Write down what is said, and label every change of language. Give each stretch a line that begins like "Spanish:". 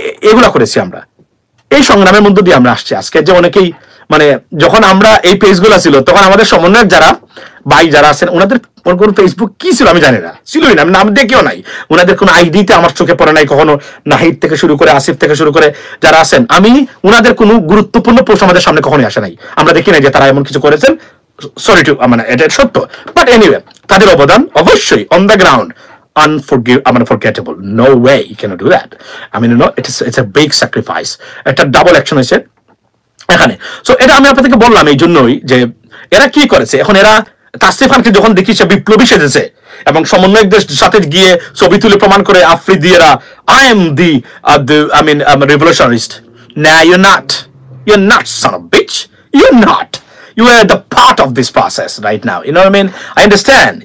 Bangla: এগুলা করেছি আমরা এই সংগ্রামের মধ্য দিয়ে আমরা আসছি আজকে যে অনেকেই মানে যখন আমরা এই পেজগুলো ছিল তখন আমাদের সমন্বয়ক যারা ভাই যারা আছেন ওনাদের কোন ফেসবুক কি ছিল আমি জানি না ছিলই না আমি নাম দেখেও নাই ওনাদের কোন আইডিতে আমার চোখে পড়ে নাই কখনো নাহিদ থেকে শুরু করে আসিফ থেকে শুরু করে যারা আছেন আমি ওনাদের কোনো গুরুত্বপূর্ণ পোস্ট আমাদের সামনে কখনোই আসে নাই আমরা দেখি নাই যে তারা এমন কিছু করেছেন
English: sorry to
Bangla: মানে এটা সত্য বাট এনিওয়ে তাদের অবদান অবশ্যই
English: On the ground unforgettable. No way you cannot do that. I mean, it's a big sacrifice. It's a double action
Bangla: হয়েছে এখানে সো এটা আমি আপনাদেরকে বললাম এই জন্যই যে এরা কি করেছে এখন এরা তাসরিফ খানকে যখন দেখি সে বিপ্লবী সেজেছে এবং সমন্বয়কদের সাথে গিয়ে ছবি তুলে প্রমাণ করে আফ্রিদিয়েরা
English: I am the I'm a revolutionist. Nah, you're not son of a bitch. You're not. You are the part of this process right now. You know what I mean? I understand.